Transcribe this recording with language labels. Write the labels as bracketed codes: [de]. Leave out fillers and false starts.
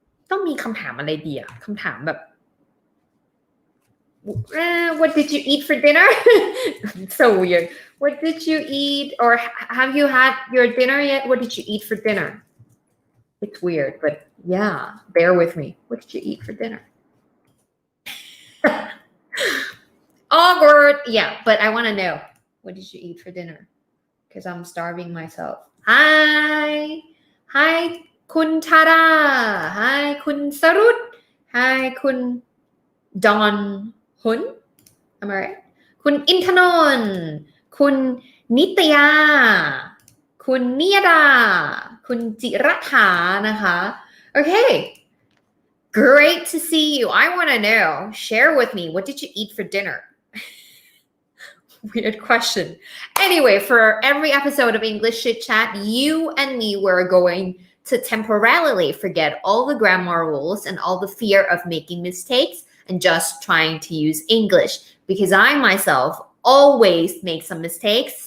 [th] ต้องมีคำถามอะไรดีอะคำถามแบบ [en] what did you eat for dinner? So weird. What did you eat? Or have you had your dinner yet? What did you eat for dinner? It's weird, but yeah, bear with me. What did you eat for dinner? Awkward. Yeah, but I want to know. What did you eat for dinner? Because I'm starving myself. Hi, Kun Tara. Hi, Kun Sarut. Hi, Kun Don.Am I right? คุณอินทนนท์คุณนิตยาคุณนิยดาคุณจิรัฐานะคะ Okay, great to see you. I want to know. Share with me. What did you eat for dinner? Weird question. Anyway, for every episode of English Chit Chat, you and me were going to temporarily forget all the grammar rules and all the fear of making mistakes.And just trying to use English because I myself always make some mistakes.